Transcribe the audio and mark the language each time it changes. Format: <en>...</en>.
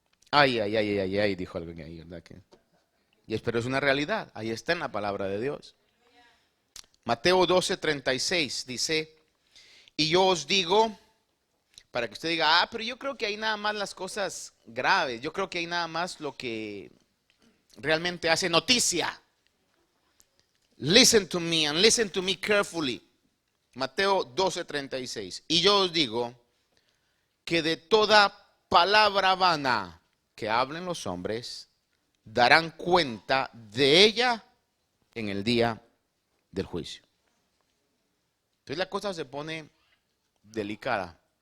<es>Ay, dijo alguien ahí, ¿verdad? Pero es una realidad, ahí está en la palabra de Dios. Mateo 12:36 dice, y yo os digo, para que usted diga, pero yo creo que hay nada más las cosas graves, yo creo que hay nada más lo que realmente hace noticia.</es> <en>Listen to me and listen to me carefully.</en> <es>Mateo 12:36. Y yo os digo que de toda palabra vana que hablen los hombres, darán cuenta de ella en el día del juicio. Entonces la cosa se pone delicada.</es>